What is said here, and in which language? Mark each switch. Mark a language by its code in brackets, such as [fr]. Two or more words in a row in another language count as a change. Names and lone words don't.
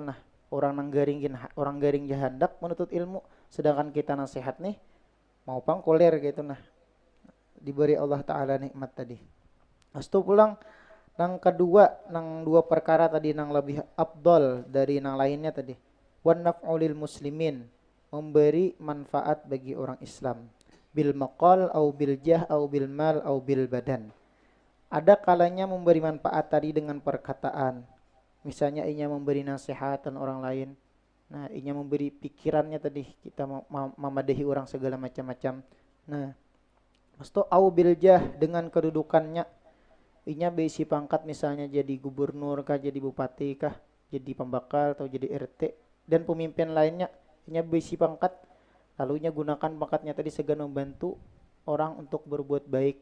[bjn] Nah, orang garing hendak menuntut ilmu, sedangkan kita nang sehat nih mau pang kulir kayak itu. Nah, diberi Allah Ta'ala nikmat tadi. Astu pulang nang kedua, nang dua perkara tadi nang lebih afdol dari nang lainnya tadi. [ar] والنفع للمسلمين, [bjn] memberi manfaat bagi orang Islam. [ar] بالمقال أو بالجاه أو بالمال أو بالبدن. [bjn] Ada kalanya memberi manfaat tadi dengan perkataan. Misalnya inya memberi nasihatan orang lain. Nah, inya memberi pikirannya tadi, kita memadahi orang segala macam-macam. Nah, Masto [ar] أو بالجاه [bjn] dengan kedudukannya, inya besi pangkat misalnya jadi gubernur kah, jadi bupati kah, jadi pembakal atau jadi RT dan pemimpin lainnya, inya besi pangkat, lalu inya gunakan pangkatnya tadi segan membantu orang untuk berbuat baik.